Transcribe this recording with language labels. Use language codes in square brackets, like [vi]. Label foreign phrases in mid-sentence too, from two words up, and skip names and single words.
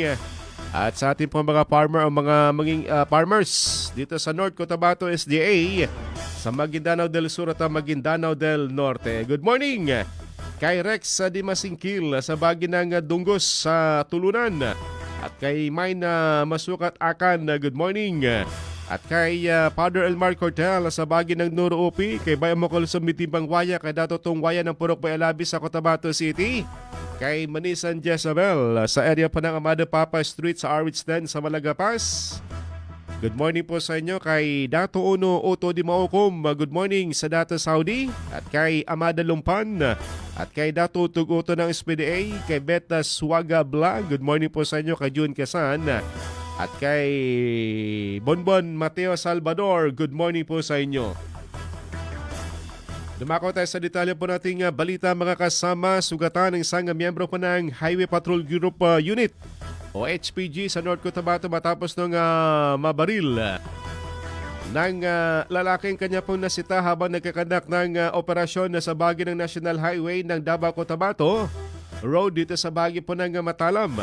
[tl] At sa ating po mga farmer o mga farmers dito sa North Cotabato SDA, sa Maguindanao del Sur at Maguindanao del Norte. [en] Good morning [tl] kay Rex Dimasingkil sa bagi ng Dunggos sa Tulunan. At kay Mayna Masukat Akan, [en] good morning. [tl] At kay Father Elmar Cortel sa bagi ng Nuro Upi, kay Bayan Mokol sa Mitibang Waya, kay Dato Tong Waya ng Purok Bayalabi sa Cotabato City. Kay Manisan Jezabel sa area pa ng Amado Papa Street sa Arwidsden sa Malagapas. [en] Good morning [tl] po sa inyo kay Dato Uno Oto Di Maukom. [en] Good morning [tl] sa Dato Saudi. At kay Amada Lumpan. At kay Dato Tuguto ng SPDA. Kay Beta Suwaga Bla. [en] Good morning [tl] po sa inyo kay June Quezon. At kay Bonbon Mateo Salvador. [en] Good morning [tl] po sa inyo. Dumako tayo sa detalye po nating balita mga kasama. Sugatan ng isang miyembro po ng Highway Patrol Group Unit o HPG sa North Cotabato matapos nung mabaril ng lalaking kanya pong nasita habang nagkakandak ng operasyon na sa bagi ng National Highway ng Davao Cotabato Road dito sa bagi po ng Matalam.